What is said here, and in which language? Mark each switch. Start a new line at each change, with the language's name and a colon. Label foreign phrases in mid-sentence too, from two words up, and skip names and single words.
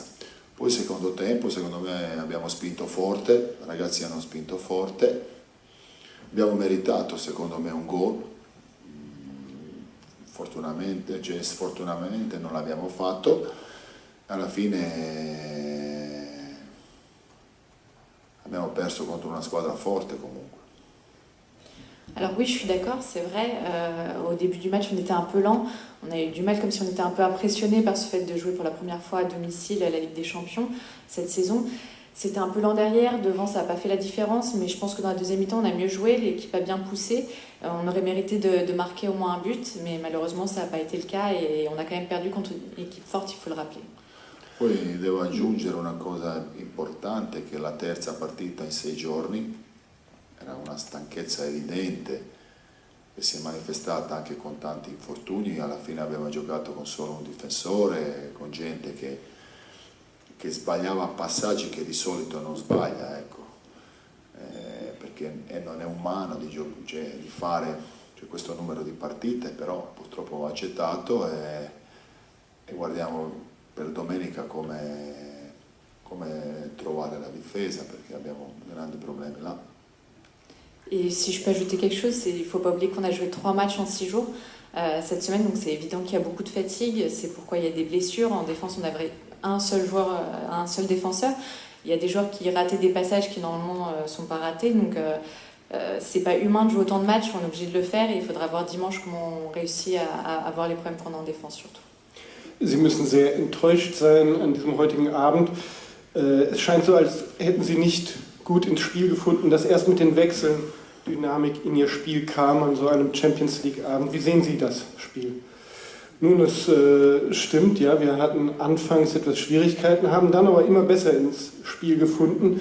Italian: Poi secondo tempo, secondo me, abbiamo spinto forte, i ragazzi hanno spinto forte, abbiamo meritato secondo me un gol, fortunatamente, cioè sfortunatamente non l'abbiamo fatto, alla fine abbiamo perso contro una squadra forte comunque.
French: Alors oui, je suis d'accord, c'est vrai, au début du match on était un peu lent, on a eu du mal comme si on était un peu impressionné par ce fait de jouer pour la première fois à domicile à la Ligue des Champions cette saison. C'était un peu lent derrière, devant ça n'a pas fait la différence, mais je pense que dans la deuxième mi-temps on a mieux joué, l'équipe a bien poussé, on aurait mérité de marquer au moins un but, mais malheureusement ça n'a pas été le cas et on a quand même perdu contre une équipe forte, il faut le rappeler.
Italian: Poi devo aggiungere una cosa importante, che la terza partita in 6 giorni era una stanchezza evidente che si è manifestata anche con tanti infortuni. Alla fine abbiamo giocato con solo un difensore, con gente che sbagliava passaggi che di solito non sbaglia, ecco. Perché non è umano di fare questo numero di partite, però purtroppo ho accettato e guardiamo per domenica come trovare la difesa, perché abbiamo grandi problemi là.
French: Et si je peux ajouter quelque chose, il ne faut pas oublier qu'on a joué 3 matchs en 6 jours cette semaine, donc c'est évident qu'il y a beaucoup de fatigue, c'est pourquoi il y a des blessures. En défense, on avait un seul joueur, un seul défenseur. Il y a des joueurs qui rataient des passages qui normalement ne sont pas ratés, donc c'est pas humain de jouer autant de matchs, on est obligé de le faire et il faudra voir dimanche comment on réussit à avoir les problèmes qu'on a en défense surtout.
German: Sie müssen sehr enttäuscht sein an diesem heutigen Abend. Es scheint so, als hätten Sie nicht gut ins Spiel gefunden, dass erst mit den Wechseln Dynamik in Ihr Spiel kam an so einem Champions League Abend. Wie sehen Sie das Spiel? Nun, es stimmt, ja, wir hatten anfangs etwas Schwierigkeiten, haben dann aber immer besser ins Spiel gefunden.